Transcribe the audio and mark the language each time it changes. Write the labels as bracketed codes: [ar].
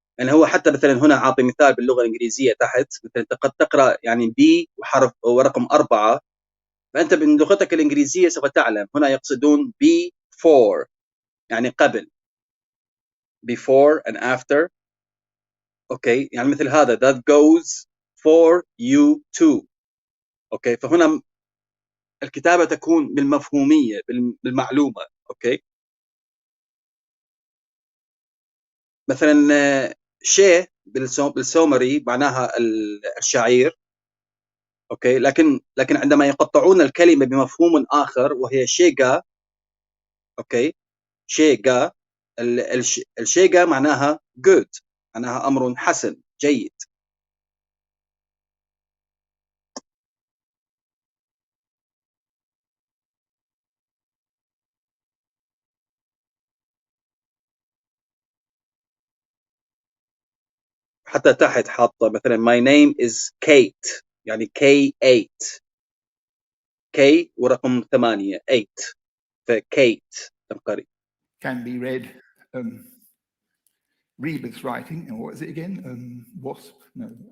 [ar] يعني هو حتى مثلا هنا عاطي مثال باللغة الإنجليزية تحت، مثلا قد تقرأ يعني بي وحرف ورقم 4، فأنت من لغتك الإنجليزية سوف تعلم هنا يقصدون before يعني قبل، [en] before and after، [ar] أوكي. يعني مثل هذا [en] that goes for you too، [ar] أوكي. فهنا الكتابة تكون بالمفهومية بالمعلومة، أوكي. مثلا شيء بالسومري معناها الشعير، أوكي. لكن عندما يقطعون الكلمة بمفهوم آخر وهي شيغا، أوكي، شيغا، الشيغا معناها good، معناها أمر حسن جيد. حتى تحت حاطة مثلا [en] my name is Kate، [ar] يعني K8، K ورقم 8 8، فكيت تنقري. [en] Can be read rebus writing, and what is it again? Wasp? No.